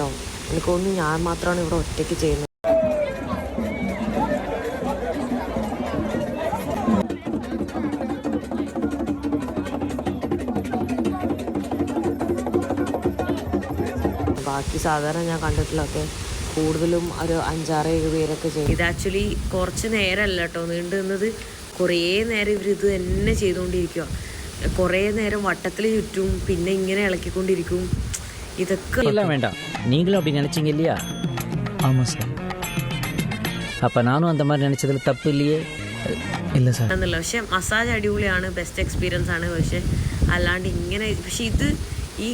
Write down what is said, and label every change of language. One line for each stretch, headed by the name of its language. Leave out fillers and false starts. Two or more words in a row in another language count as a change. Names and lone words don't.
Malayalam: എനിക്ക് തോന്നുന്നു ഞാൻ മാത്രമാണ് ഇവിടെ ഒറ്റയ്ക്ക് ചെയ്യുന്നത്. ബാക്കി സാധാരണ ഞാൻ കണ്ടിട്ടുള്ളതൊക്കെ കൂടുതലും ഒരു 5-6-7 പേരൊക്കെ ചെയ്യും. ഇത് ആക്ച്വലി കുറച്ച് നേരമല്ല കേട്ടോ നീണ്ടു നിന്നത്. കുറേ നേരം ഇവരിത് തന്നെ ചെയ്തുകൊണ്ടിരിക്കുക. കുറേ നേരം വട്ടത്തിൽ ചുറ്റും, പിന്നെ ഇങ്ങനെ ഇളക്കിക്കൊണ്ടിരിക്കും. ഇതൊക്കെ
Tamil: വേണ്ട. നീங்களும் அப்படி நினைச்சீங்க இல்லையா? ஆமா சார். அப்ப நானும் அந்த மாதிரி நினைச்சதுல தப்பு இல்லையே? இல்ல சார்.
Malayalam: എന്നല്ല. പക്ഷെ മസാജ് അടിപൊളിയാണ്, ബെസ്റ്റ് എക്സ്പീരിയൻസ് ആണ്. പക്ഷെ അല്ലാണ്ട് ഇങ്ങനെ, പക്ഷെ ഇത് ഈ